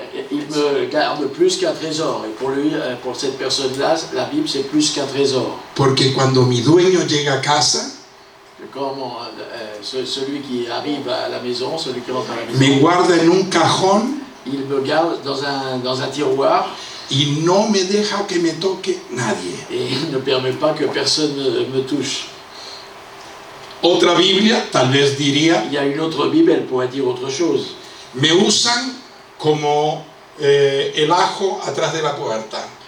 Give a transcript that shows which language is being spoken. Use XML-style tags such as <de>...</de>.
<fr>Il me garde plus qu'un trésor. Et pour lui, pour cette personne-là, la Bible, c'est plus qu'un trésor.</fr> <es>Porque cuando mi dueño llega a casa,</es> <fr>Comme celui qui arrive à la maison, celui qui rentre à la maison,</fr> <es>me guarda en un cajón</es> <fr>il me garde dans un tiroir</fr> <es>y no me deja que me toque nadie.</es> <fr>et il ne permet pas que personne me touche.</fr> <es>Otra Biblia tal vez diría,</es> <fr>Il y a une autre Bible, elle pourrait dire autre chose.</fr> <es>me usan como el ajo atrás de la puerta.</es>